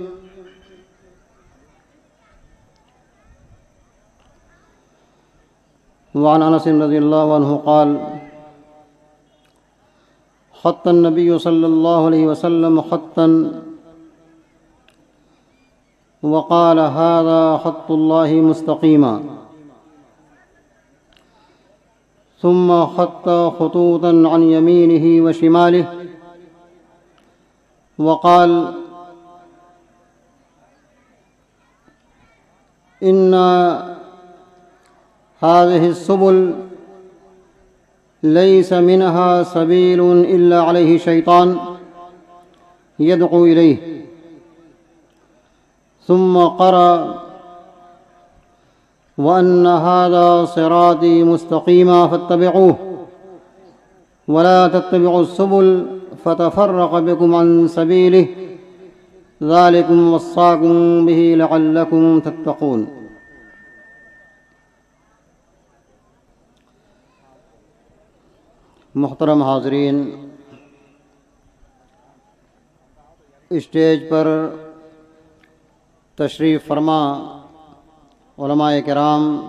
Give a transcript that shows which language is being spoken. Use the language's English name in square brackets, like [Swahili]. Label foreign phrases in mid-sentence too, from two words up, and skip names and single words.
[Arabic] وعن أنس رضي الله عنه قال خط النبي صلى الله عليه وسلم خطا وقال هذا خط الله مستقيما ثم خط خطوطا عن يمينه وشماله وقال إن هذه سبل ليس منها سبيل إلا عليه شيطان يدعو إليه. ثم قرأ وأن هذا صراطي مستقيما فاتبعوه ولا تتبعوا السبل فتفرق بكم عن سبيله ذلكم وصاكم به لعلكم تتقون. [Urdu] محترم حاضرین، اسٹیج پر تشریف فرما علمائے کرام,